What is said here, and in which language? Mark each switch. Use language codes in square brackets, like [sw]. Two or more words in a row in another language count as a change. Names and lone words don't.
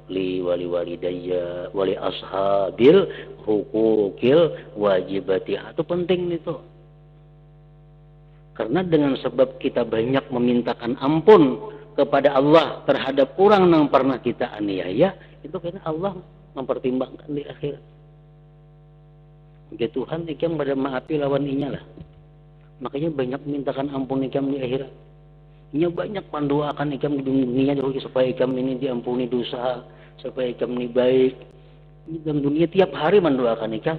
[ar] ولي ولوالدي ولأصحاب الحقوق الواجبة. [id] Itu penting itu. Karena dengan sebab kita banyak memintakan ampun kepada Allah terhadap orang yang pernah kita aniaya, itu karena Allah mempertimbangkan di akhirat. [bjn] Ya Tuhan ikam pada maafi lawan inya lah. Makanya banyak mintakan ampun ikam di akhirat. Inya banyak pandoakan ikam di dunia dulu supaya ikam ini diampuni dosa, supaya ikam ini baik. Di dalam dunia tiap hari mendoakan ikam.